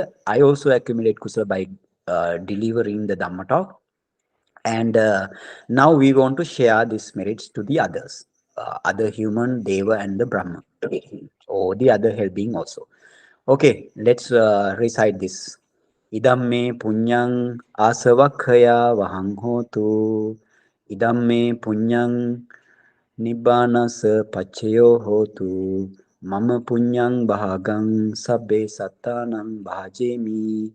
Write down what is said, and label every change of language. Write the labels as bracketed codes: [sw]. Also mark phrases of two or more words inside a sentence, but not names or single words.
[en] I also accumulate kusala by delivering the Dhamma talk. And now we want to share these merits to the others, other human, Deva and the Brahma, or the other hell being also. Okay, let's recite this. [pi] Idam me punyang asavakhaya vahang hotu. Idam me punyang nibbanasa pachayo hotu. Mama punyang bahagang sabbe sattanang bhajemi.